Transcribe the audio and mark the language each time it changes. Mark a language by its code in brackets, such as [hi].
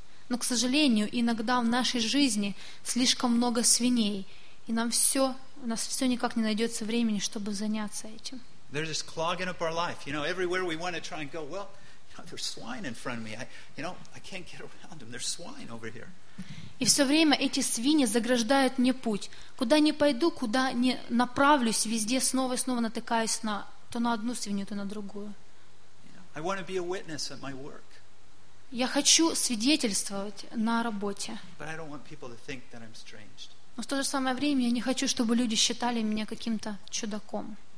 [ru] Но, к сожалению, иногда в нашей жизни слишком много свиней, и нам все, у нас все никак не найдется времени, чтобы заняться этим. [en] They're just clogging up our life. You know, everywhere we want to try and go, well, you know, there's swine in front of me. I can't get around them. There's swine over here. [ru] И все время эти свиньи заграждают мне путь. Куда ни пойду, куда ни направлюсь, везде снова и снова натыкаюсь то на одну свинью, то на другую. [en] I want to be a witness at my work. [ru] Я хочу свидетельствовать на работе. [en] But I don't want people to think that I'm strange. [ru] Но в то же самое время я не хочу, чтобы люди считали меня каким-то чудаком.